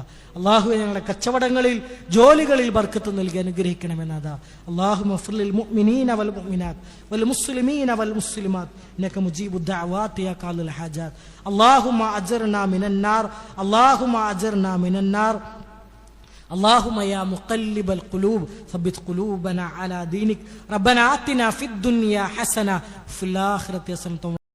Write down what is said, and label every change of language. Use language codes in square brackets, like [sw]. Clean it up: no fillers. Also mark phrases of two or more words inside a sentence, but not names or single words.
[ml] അള്ളാഹുവെ, ഞങ്ങളുടെ കച്ചവടങ്ങളിൽ, ജോലികളിൽ ബർക്കത്ത് നൽകി അനുഗ്രഹിക്കണമെന്നതാ. [ar] اللهم اغفر المؤمنين والمؤمنات والمسلمين والمسلمات إنك مجيب الدعوات يا قاضي الحاجات. اللهم أجرنا من النار اللهم أجرنا من النار, അല്ലാഹുമ്മ അജ്ർനാ മിനൻ നാർ. اللهم يا مقلب القلوب ثبت قلوبنا على دينك. ربنا آتنا في الدنيا حسنة وفي الآخرة حسنة